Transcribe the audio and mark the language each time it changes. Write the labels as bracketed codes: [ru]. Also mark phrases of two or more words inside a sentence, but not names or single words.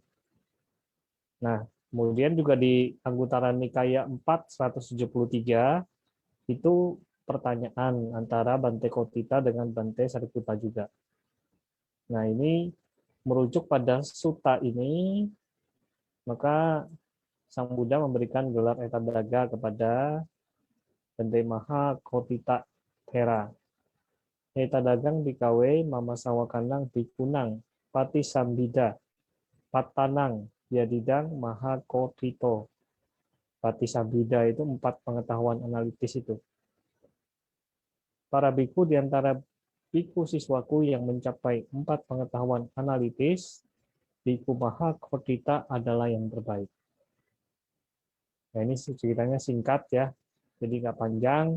[id] Nah, kemudian juga di Anguttara Nikaya 4 173 itu pertanyaan antara Bante Kotita dengan Bante Sariputta juga. Nah, ini merujuk pada sutta ini, maka Sang Buddha memberikan gelar Etadaga kepada Bante Maha Kotita Thera. [pi] Etadagang dikawe mama sawakanang bikunang pati sambida patanang yadidang maha kotito. Pati sambida [id] itu 4 pengetahuan analitis itu. Para biku di antara biku siswaku yang mencapai 4 pengetahuan analitis, biku maha kotita adalah yang terbaik. Nah, ini ceritanya singkat ya, jadi nggak panjang.